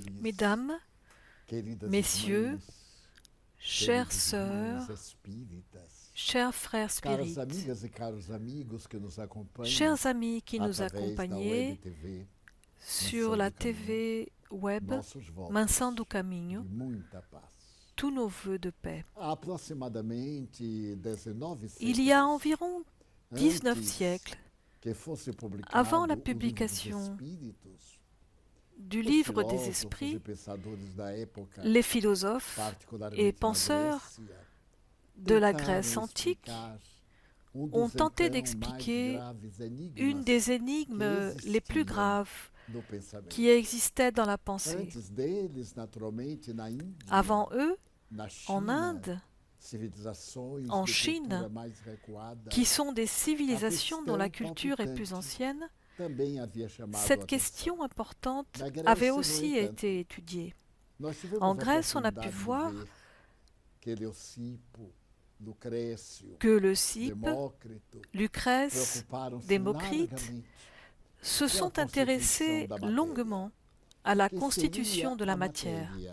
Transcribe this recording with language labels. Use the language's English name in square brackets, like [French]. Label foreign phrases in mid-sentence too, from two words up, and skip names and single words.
[French] Mesdames, [Portuguese] queridas [French] Messieurs, [Portuguese] irmãs, [French] chères [Portuguese] queridos [French] sœurs, [Portuguese] irmãos espíritas, [French] chers frères [Portuguese] caras [French] spirites, [Portuguese] amigas e caros amigos que nos acompanham [French] chers amis qui nous [Portuguese] através da [French] accompagnez [Portuguese] Web TV, [French] sur la TV web [Portuguese] nossos votos Mansão do Caminho, de muita paz. [French] tous nos vœux de paix. [Portuguese] Há aproximadamente 19 [French] Il y a [Portuguese] séculos [French] environ 19 [Portuguese] antes [French] siècles, [Portuguese] que fosse publicado [French] avant la [Portuguese] o Livro dos [French] publication [Portuguese] Espíritos, [French] du [Portuguese] os [French] livre des [Portuguese] filósofos e [French] esprits, [Portuguese] pensadores da época, [French] les philosophes [Portuguese] particularmente [French] et [Portuguese] na [French] penseurs [Portuguese] Grécia, [French] de la [Portuguese] tentaram [French] Grèce antique [Portuguese] explicar [French] ont [Portuguese] dos [French] tenté [Portuguese] então [French] d'expliquer [Portuguese] mais graves énigmas [French] une des énigmes les plus graves [Portuguese] do pensamento. [French] qui existaient dans la pensée. [Portuguese] Antes deles, naturalmente, na Índia, [French] Avant eux, [Portuguese] na China, [French] en Inde, [Portuguese] civilizações [French] en [Portuguese] de [French] Chine, [Portuguese] cultura mais recuada, [French] qui sont des civilisations dont la culture est plus ancienne, cette question importante avait aussi été étudiée. En Grèce, on a pu voir que Leucippe, Lucrèce, Démocrite se sont intéressés longuement à la constitution de la matière.